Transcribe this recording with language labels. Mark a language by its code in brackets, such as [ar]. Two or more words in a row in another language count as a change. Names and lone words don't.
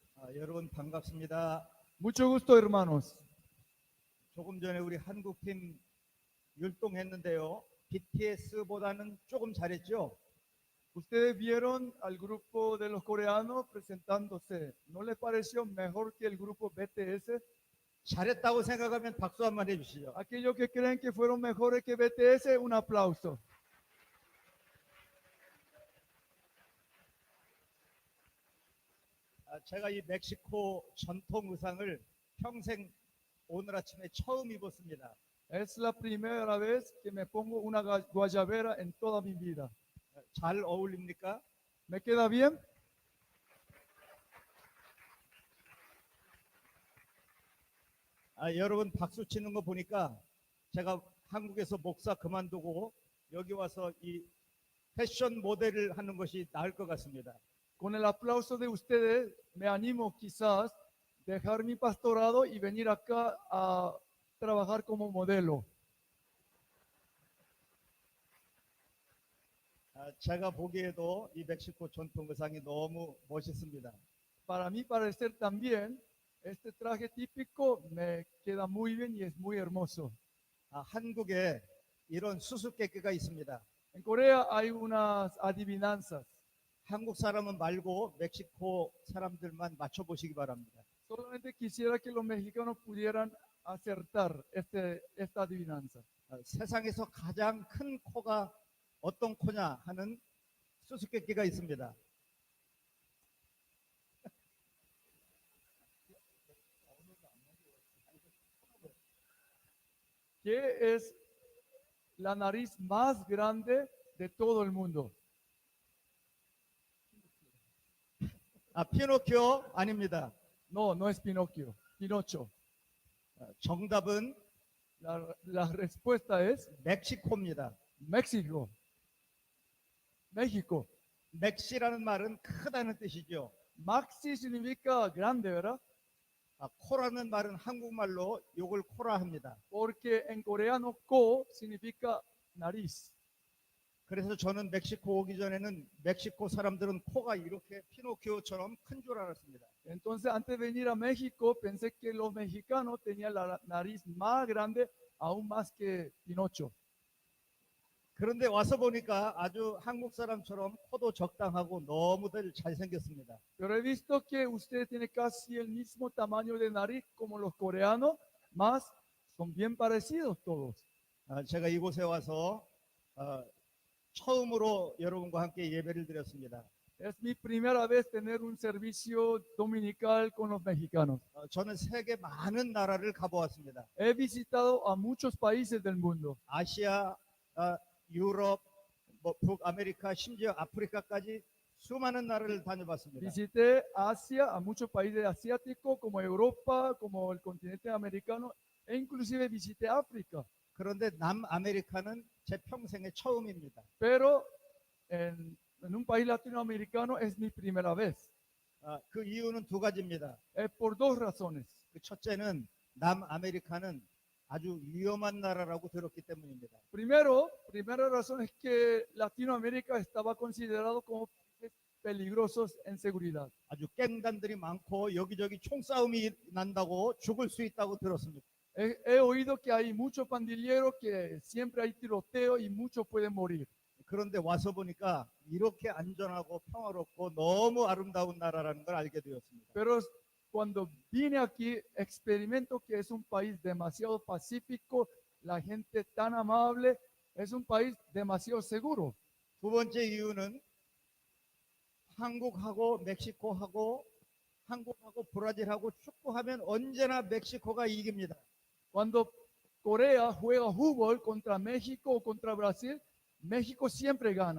[ko] 여러분 반갑습니다. [es] Mucho gusto, hermanos. [ko] 조금 전에 우리 한국팀 율동했는데요. BTS보다는 조금 잘했죠? [es] Ustedes vieron al grupo de los coreanos presentándose. ¿No les pareció mejor que el grupo BTS? [ko] 잘했다고 생각하면 박수 한번 해주시죠. [es] Aquellos que creen que fueron mejores que BTS, un aplauso. [ko] 제가 이 멕시코 전통 의상을 평생 오늘 아침에 처음 입었습니다. [es] Es la primera vez que me pongo una guayabera en toda mi vida. [ko] 잘 어울립니까? [es] ¿Me queda bien? [ko] 여러분 박수 치는 거 보니까 제가 한국에서 목사 그만두고 여기 와서 이 패션 모델을 하는 것이 나을 것 같습니다. [es] Con el aplauso de ustedes, me animo quizás dejar mi pastorado y venir acá a trabajar como modelo. [ko] 제가 보기에도 이 멕시코 전통 의상이 너무 멋있습니다. [es] Para mí parecer también, este traje típico me queda muy bien y es muy hermoso. [ko] 한국에 이런 수수께끼가 있습니다. [es] En Corea hay unas adivinanzas. [ko] 한국 사람은 말고 멕시코 사람들만 맞춰보시기 바랍니다. [es] Solamente quisiera que los mexicanos pudieran acertar esta adivinanza. [ko] 세상에서 가장 큰 코가 어떤 코냐 하는 수수께끼가 있습니다. [es] ¿Qué es la nariz más grande de todo el mundo? [ko] 피노키오 아닙니다. [es] No, no es Pinocchio, Pinocho. [ko] 정답은 [es] La respuesta es [ko] 멕시코입니다. [es] México. México. [ko] 멕시라는 말은 크다는 뜻이죠. [es] Maxi significa grande, ¿verdad? [ko] 코라는 말은 한국말로 욕을 코라 합니다. [es] Porque en coreano ko significa nariz. [ko] 그래서 저는 멕시코 오기 전에는 멕시코 사람들은 코가 이렇게 피노키오처럼 큰 줄 알았습니다. [es] Entonces, antes de venir a México, pensé que los mexicanos tenían la nariz más grande, aún más que Pinocho. [ko] 그런데 와서 보니까 아주 한국 사람처럼 코도 적당하고 너무들 잘생겼습니다. [es] Pero he visto que usted tiene casi el mismo tamaño de nariz como los coreanos, más son bien parecidos todos. [ko] 제가 이곳에 와서 처음으로 여러분과 함께 예배를 드렸습니다. [es] Es mi primera vez tener un servicio dominical con los mexicanos. [ko] 저는 세계 많은 나라를 가보았습니다. [es] He visitado a muchos países del mundo. [ko] 아시아, 유럽, 북아메리카, 심지어 아프리카까지 수많은 나라를 다녀봤습니다. [es] Visité Asia, a muchos países asiáticos como Europa, como el continente americano, e inclusive visité África. [ko] 그런데 남아메리카는 제 평생의 처음입니다. [es] Pero en un país latinoamericano es mi primera vez. [ko] 그 이유는 두 가지입니다. [es] Por dos razones. [ko] 그 첫째는 남아메리카는 아주 위험한 나라라고 들었기 때문입니다. [es] Primera razón es que Latinoamérica estaba considerado como países peligrosos en seguridad. [ko] 아주 갱단들이 많고 여기저기 총싸움이 난다고 죽을 수 있다고 들었습니다. [es] He oído que hay muchos pandilleros, que siempre hay tiroteo y muchos pueden morir. [ko] 그런데 와서 보니까 이렇게 안전하고 평화롭고 너무 아름다운 나라라는 걸 알게 되었습니다. [es] Pero cuando vine aquí, experimento que es un país demasiado pacífico, la gente tan amable, es un país demasiado seguro. [ko] 두 번째 이유는 한국하고 멕시코하고 한국하고 브라질하고 축구하면 언제나 멕시코가 이깁니다. [es] Cuando Corea juega fútbol contra México o contra Brasil, México siempre gana.